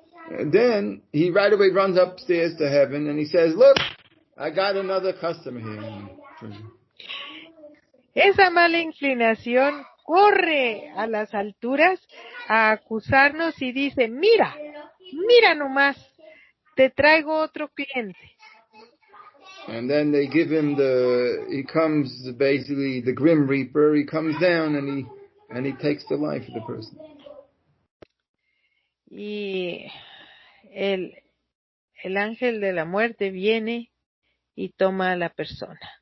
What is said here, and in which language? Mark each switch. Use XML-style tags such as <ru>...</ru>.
<en>And then he right away runs upstairs to heaven and he says, "Look, I got another customer here."</en> <es>Esa mala inclinación corre a las alturas a acusarnos y dice, mira nomás, te traigo otro cliente.</es> <en>And then they give him he comes basically the Grim Reaper, he comes down and he takes the life of the person.</en> <es>Y el ángel de la muerte viene y toma a la persona.</es>